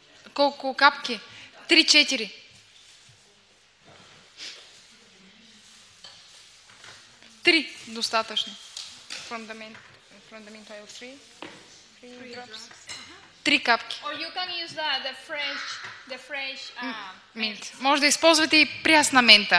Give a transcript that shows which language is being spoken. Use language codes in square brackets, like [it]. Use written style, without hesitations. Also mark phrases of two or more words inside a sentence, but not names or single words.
[bg] Колко капки? 3-4. Три достатъчно. [en] From the mint oil, 3 drops. [bg] 3 капки. [en] Or you can use the fresh Mint. [bg] Може да използвате и прясна мента.